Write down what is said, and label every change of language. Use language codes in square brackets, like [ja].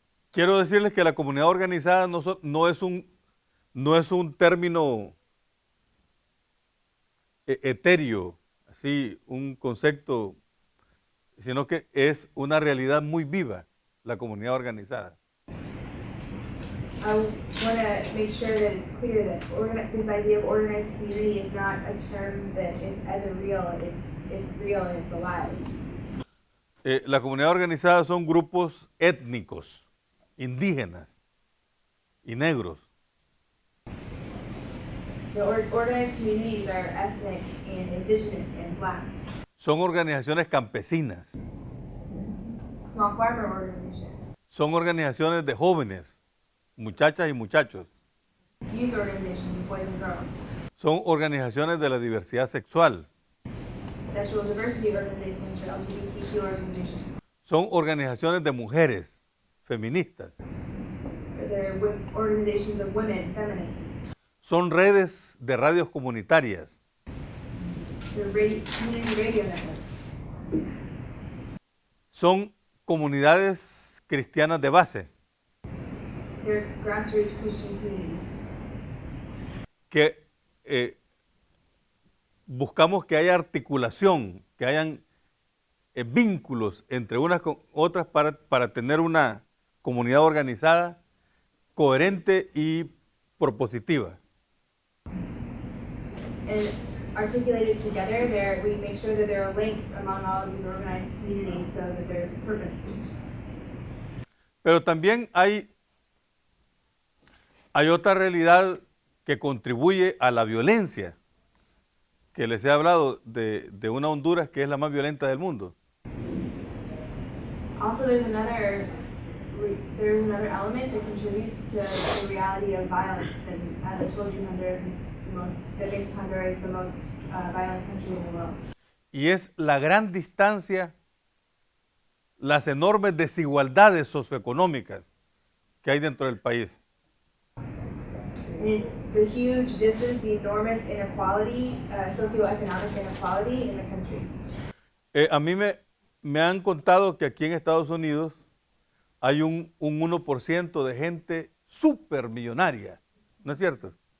[es] Quiero decirles que la comunidad organizada no es un término etéreo, así, un concepto, sino que es una realidad muy viva, la comunidad organizada. [en] I want to make sure that it's clear that this idea of organized community is not a term that is either real, it's real and it's alive. [es] La comunidad organizada son grupos étnicos, indígenas y negros. [en] The organized communities are ethnic and indigenous and black. [es] Son organizaciones campesinas. [en] Small farmer organizations. [es] Son organizaciones de jóvenes, muchachas y muchachos. [en] Youth organizations, boys and girls. [es] Son organizaciones de la diversidad sexual. [en] Sexual diversity organizations or LGBTQ organizations. [es] Son organizaciones de mujeres, feministas. [en] They're organizations of women, feminists. [es] Son redes de radios comunitarias. [en] They're community radio networks. [es] Son comunidades cristianas de base. [en] They're grassroots Christian communities. [es] Que buscamos que haya articulación, que hayan vínculos entre unas con otras para tener una comunidad organizada, coherente y propositiva. [en] And articulated together, we make sure that there are links among all of these organized communities so that there's purpose. [es] Pero también hay otra realidad que contribuye a la violencia, que les he hablado de una Honduras que es la más violenta del mundo. [en] Also, there's another element that contributes to the reality of violence, and as I told you, Honduras is that makes Honduras the most violent country in the world. [es] Y es la gran distancia, las enormes desigualdades socioeconómicas que hay dentro del país. [en] And it's the huge distance, the enormous inequality, socioeconomic inequality in the country. [es] A mí me han contado que aquí en Estados Unidos hay un 1% de gente súper millonaria, ¿no es cierto?